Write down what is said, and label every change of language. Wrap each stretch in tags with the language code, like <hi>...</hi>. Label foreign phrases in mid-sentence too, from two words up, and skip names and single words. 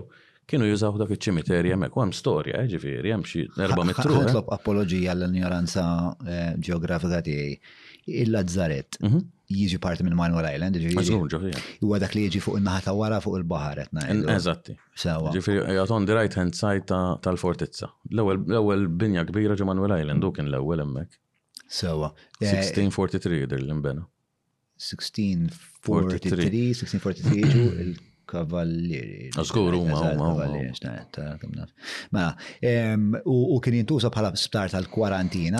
<mt>Kienu jużaw dak iċ-ċimiterji hemmhekk u hemm storja, ġifieri hemm xi 400 tru. Nitlob apoloġija għall-ignoranza ġeografika tiegħi. Il-Lazzaret jiġi parti minn Manuel Island, ġifieri. Huwa dak li jiġi fuq in-naħa ta' wara fuq il-baħar qed ngħidu. Eżatti. Ġifieri qiegħed</mt> <en>on the right hand side</en> <mt>tal-fortizza. L-ewwel binja kbira ġo Manuel Island u kien l-ewwel hemmhekk. Sewa. 1643 jidher li nbena. 1643 ġu il-kavallieri. Żgur huma. U kien jintuża bħala sptar tal-kwarantina.</mt>